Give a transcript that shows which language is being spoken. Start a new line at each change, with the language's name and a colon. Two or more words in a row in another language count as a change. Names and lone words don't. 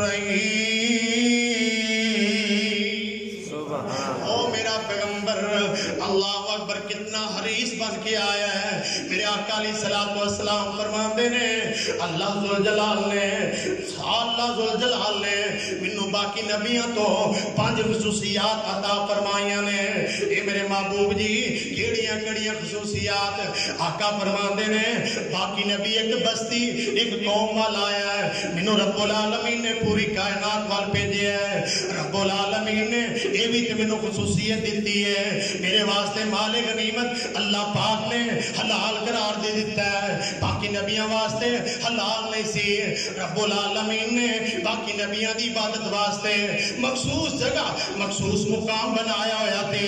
Punjabi: الرحیم او میرا پیغمبر
Arabic: اللہ اکبر
Punjabi: کتنا حریص بن کے آیا ہے. میرے آقا
Arabic: علیہ الصلوۃ والسلام
Punjabi: فرماندے نے اللہ ذوالجلال نے مینوں باقی نبیاں تو 5 خصوصیات عطا فرمائیاں نے. اے میرے محبوب جی کیڑیاں کیڑیاں خصوصیات آقا فرماندے نے باقی نبی ایک بستی ایک قوم وال آیا ہے, مینوں
Arabic: رب العالمین
Punjabi: نے پوری کائنات وال بھیجیا ہے.
Arabic: رب العالمین
Punjabi: نے اے بھی تے مینوں خصوصیت دیتی ہے, میرے واسطے مال غنیمت اللہ پاک نے حلال قرار دے دیتا ہے, باقی نبیاں واسطے حلال نہیں سی.
Arabic: رب العالمین
Punjabi: نے باقی نبیاں دی عبادت واسطے مخصوص جگہ مخصوص مقام بنایا ہویا تھے.